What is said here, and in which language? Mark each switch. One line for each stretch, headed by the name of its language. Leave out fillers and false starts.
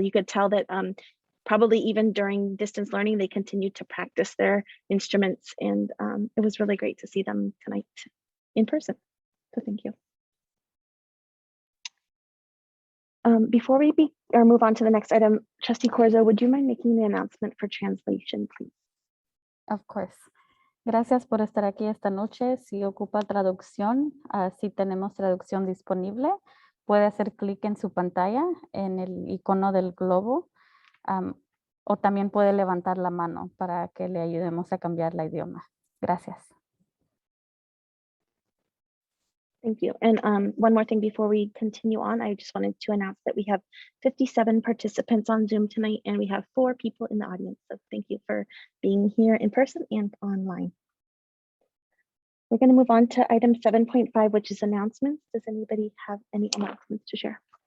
English: You could tell that probably even during distance learning, they continued to practice their instruments, and it was really great to see them tonight in person. So thank you. Before we move on to the next item, Trustee Corzo, would you mind making the announcement for translation, please? Of course.
Spanish: Gracias por estar aquí esta noche. Si ocupa traducción, si tenemos traducción disponible, puede hacer clic en su pantalla en el icono del globo o también puede levantar la mano para que le ayudemos a cambiar la idioma. Gracias.
English: Thank you. And one more thing before we continue on, I just wanted to announce that we have 57 participants on Zoom tonight, and we have 4 people in the audience. So thank you for being here in person and online. We're going to move on to item 7.5, which is announcements. Does anybody have any announcements to share?